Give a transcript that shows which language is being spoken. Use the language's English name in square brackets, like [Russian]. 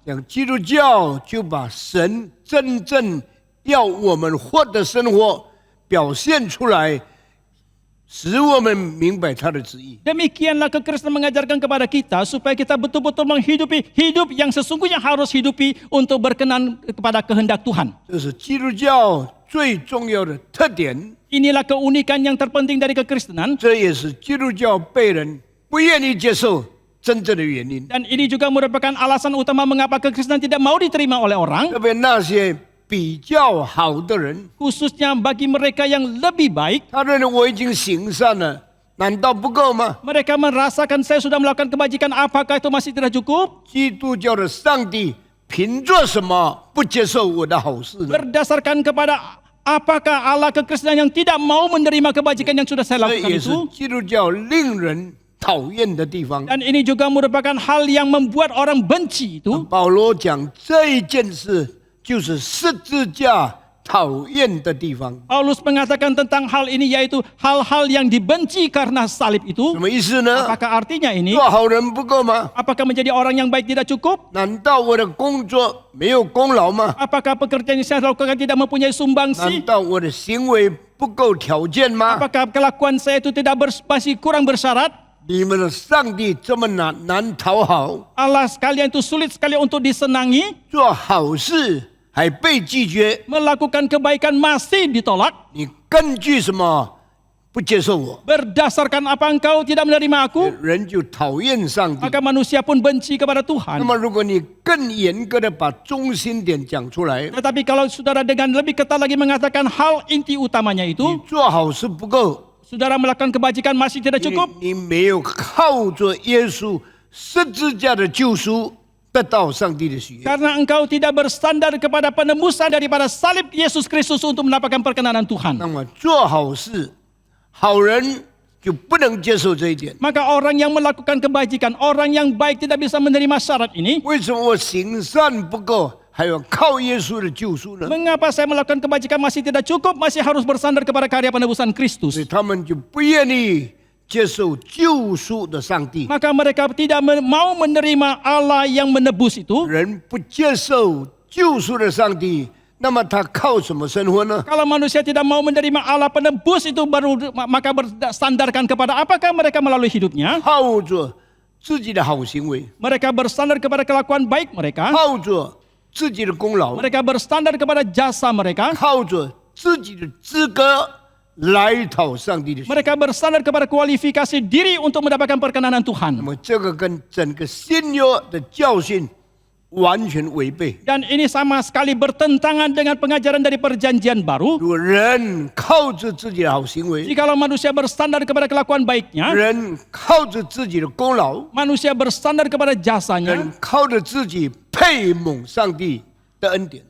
[Chinese] 像基督教就把神真正要我们活的生活表现出来，使我们明白他的旨意。 [Indonesian] Demikianlah kekristenan mengajarkan kepada kita supaya kita betul-betul menghidupi hidup yang sesungguhnya harus hidupi untuk berkenan kepada kehendak Tuhan. [Chinese] 这是基督教最重要的特点， [Indonesian] Inilah keunikan yang terpenting dari kekristenan. [Chinese] 这也是基督教被人不愿意接受真正的原因。 [Indonesian] Dan ini juga merupakan alasan utama mengapa kekristenan tidak mau diterima oleh orang. [Chinese] 特别那些比较好的人， [Indonesian] Khususnya bagi mereka yang lebih baik. [Chinese] 他认为我已经行善了，难道不够吗？ [Indonesian] Mereka merasakan saya sudah melakukan kebajikan, apakah itu masih tidak cukup? [Chinese] 基督教的上帝凭着什么不接受我的好事呢？ [Indonesian] Berdasarkan kepada apakah Allah kekristenan yang tidak mau menerima kebajikan yang sudah saya [Chinese] 这也是 [Indonesian] itu? [Chinese] 基督教令人讨厌的地方。 [Indonesian] Dan ini juga merupakan hal yang membuat orang benci itu. [Chinese] 保罗讲这一件事，就是十字架讨厌的地方。 [Indonesian] Paulus mengatakan tentang hal ini yaitu hal-hal yang dibenci karena salib [Chinese] 什 [Indonesian] itu. [Chinese] 么意思呢？ [Indonesian] Apakah artinya ini? [Chinese] 做好人不够吗？ [Indonesian] Apakah menjadi orang yang baik tidak cukup? [Chinese] 难道我的工作没有功劳吗？ [Indonesian] Apakah pekerjaan yang saya lakukan tidak mempunyai [Chinese] 难 [Indonesian] sumbangsi? [Chinese] 道我的行为不够条件吗？ [Indonesian] Apakah kelakuan saya itu tidak masih kurang bersyarat? [Chinese] 你们的上帝这么难讨好， [Indonesian] Allah sekalian itu sulit sekali untuk disenangi. [Chinese] 做好事还被拒绝， [Indonesian] Melakukan kebaikan masih ditolak. [Chinese] 你根据什么不接受我？ [Indonesian] Berdasarkan apa engkau tidak menerima aku? [Chinese] 人就讨厌上帝。 [Indonesian] Maka manusia pun benci kepada [Chinese] 那 [Indonesian] Tuhan. [Chinese] 么，如果你更严格的把中心点讲出来， [Indonesian] Tetapi kalau saudara dengan lebih ketat lagi mengatakan hal inti utamanya [Chinese] 你 [Indonesian] itu, [Chinese] 做好事不够， [Indonesian] saudara melakukan kebajikan masih tidak cukup. [Chinese] 你没有靠着耶稣十字架的救赎得到上帝的喜悦。 [Indonesian] Karena engkau tidak bersandar kepada penembusan daripada salib Yesus Kristus untuk mendapatkan perkenanan Tuhan. [Chinese] 那么做好事，好人就不能接受这一点。 [Indonesian] Maka orang yang melakukan kebajikan, orang yang baik tidak bisa menerima syarat ini. [Chinese] 为什么我行善不够，还要靠耶稣的救赎呢？ [Indonesian] Mengapa saya melakukan kebajikan masih tidak cukup, masih harus bersandar kepada karya penebusan [Chinese] 所 [Indonesian] Kristus? [Chinese] 以他们就不愿意接受救赎的上帝。 [Indonesian] Maka mereka tidak mau menerima Allah yang menebus itu. [Chinese] 人不接受救赎的上帝，那么他靠什么生活呢？ [Indonesian] Kalau manusia tidak mau menerima Allah penebus itu baru maka bersandarkan kepada apakah mereka melalui hidupnya? [Chinese] 靠着自己的好行为， [Indonesian] Mereka bersandar kepada kelakuan baik mereka. [Chinese] 靠着自己的功劳， [Indonesian] Mereka bersandar kepada jasa mereka. [Chinese] 靠着自己的资格来讨上帝的喜悦。 [Indonesian] Mereka bersandar kepada kualifikasi diri untuk mendapatkan perkenanan [Chinese] 那 [Indonesian] Tuhan. [Chinese] 么这个跟整个新约的教训完全违背。 [Indonesian] Dan ini sama sekali bertentangan dengan pengajaran dari perjanjian baru. [Chinese] 如果人靠着自己的好行为， [Indonesian] Jikalau manusia bersandar kepada kelakuan baiknya, [Chinese] 人靠着自己的功劳， [Indonesian] manusia bersandar kepada jasanya, [Chinese] 人靠着自己配蒙上帝的恩典，